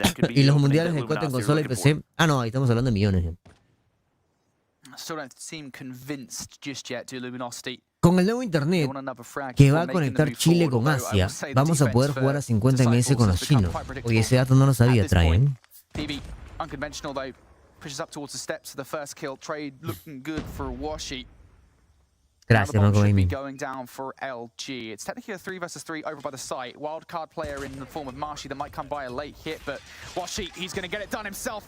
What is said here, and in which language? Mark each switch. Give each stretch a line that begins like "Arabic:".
Spanish: Y los mundiales de COD en consola y PC, no, ahí estamos hablando de millones.
English: Still don't seem convinced just yet to Luminosity.
Spanish: Con el nuevo internet que va a conectar Chile con Asia, vamos a poder jugar a 50 ms con los chinos. Oye, ese dato no lo sabía, Traen.
English: PB, unconventional though, pushes up towards the steps of the first kill. Trade looking good for Washi.
Spanish: Gracias,
English: Now the
Spanish: Marco
English: bomb should be
Spanish: Gaming.
English: going down for LG. It's technically a 3 versus 3 over by the site. Wildcard player in the form of Marshy that might come by a late hit, but Washi, he's going to get it done himself.